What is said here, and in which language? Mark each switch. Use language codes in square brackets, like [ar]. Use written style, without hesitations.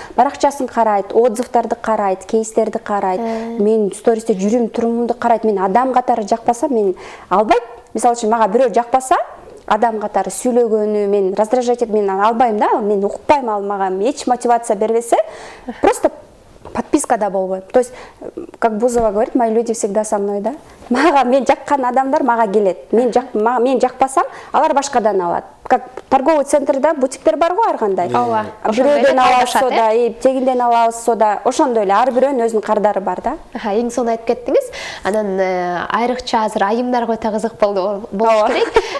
[ky] Баракчасын карайт, отзывдарды карайт, кейстерди карайт, мен стористе жүрүм турумумду карайт. Мен адам катары жакпасам мен албайт. Мисалы үчүн мага бирөө жакпаса, адам катары сүйлөгөнү мен раздражать этип, мен албайм да, мен укпайм, ал мага эч мотивация бербесе, просто подпискада болбойм. [ru] То есть, как Бузова говорит, мои люди всегда со мной, да. [ky] Мага мен жаккан адамдар мага келет. Мен жакпасам, алар башкадан алат. [ru] Как торговый [ky] центрда бутиктер бар го ар кандай. Бирөөдөн алабыз сода, тегинден алабыз сода. Ошондой эле ар бирөөнүн өзүнүн кардары бар да. Эң сонун айтып кеттиңиз. Анан айрыкча азыр айымдарга өтө кызык болуш керек.